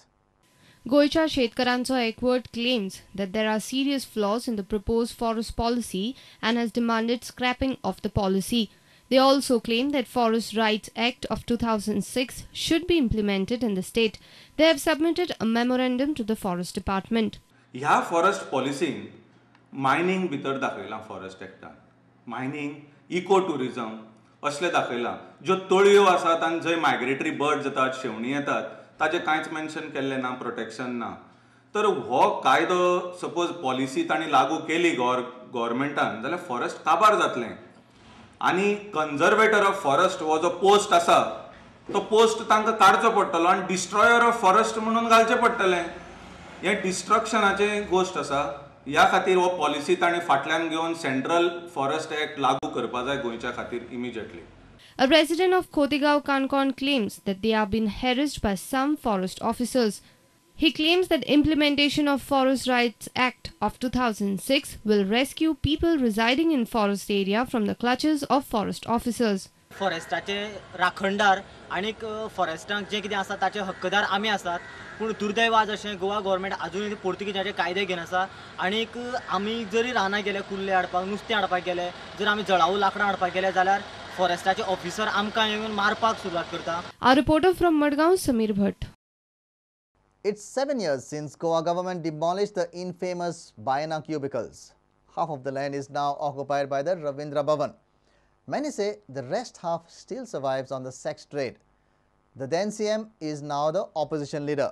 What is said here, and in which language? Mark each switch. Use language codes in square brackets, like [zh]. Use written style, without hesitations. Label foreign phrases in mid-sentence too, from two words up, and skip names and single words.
[en] Goicha Shetkarancho Ekvot claims that there are serious flaws in the proposed forest policy and has demanded scrapping of the policy. They also claim that Forest Rights Act of 2006 should be implemented in the state. They have submitted a memorandum to the Forest Department. [kok] ह्या [en] forest policy [kok] मायनिंग भितर दाखयलां [en] forest act. [kok] मायनिंग, [en] eco tourism [kok] असले दाखयलां. ज्यो तळयो आसात आनी जंय [en] migratory birds [kok] येतात, शेवणी येतात, ताजें कांयच मेन्शन केल्लें ना, प्रोटेक्शन ना. तर हो कायदो [en] suppose policy [kok] तांणी लागू केली गव्हर्मेंटान जाल्यार फॉरेस्ट काबार जातलें. आनी [en] conservator of forest [kok] हो जो पोस्ट आसा तो पोस्ट तांकां काडचो पडटलो आनी [en] destroyer of forest [kok] म्हणून घालचें पडटलें. हें डिस्ट्रक्शनाचें गोश्ट आसा. ह्या खातीर हो पॉलिसी तांणी फाटल्यान घेवन [en] central forest act [kok] लागू करपा जाय गोंयच्या खातीर इमिजिएटली. [en] A resident of Kotigao Kankon claims that they are being harassed by some forest officers. He claims that implementation of Forest Rights Act of 2006 will rescue people residing in forest area from the clutches of forest officers. [kok] फॉरेस्टाचे राखणदार आणि फॉरेस्टांक जे कितें आसा ताचे हक्कदार आमी आसात. पूण दुर्दैव आज अशें गोवा गव्हर्मेंट अजूनय पोर्तुगीजाचे कायदे घेवन आसा. आनीक आमी जरी रानां गेले, कुल्ले हाडपाक, नुस्तें हाडपाक गेले, जर आमी जळाऊ लाकडां हाडपाक गेले जाल्यार फॉरेस्टाचे ऑफिसर आमकां येवन मारपाक सुरवात करता. [en] Our reporter from Madgaon, Samir Bhatt. It's 7 years since Goa government demolished the infamous Baina cubicles. Half of the land is now occupied by the Ravindra Bhavan. Many say the rest half still survives on the sex trade. The then CM is now the opposition leader.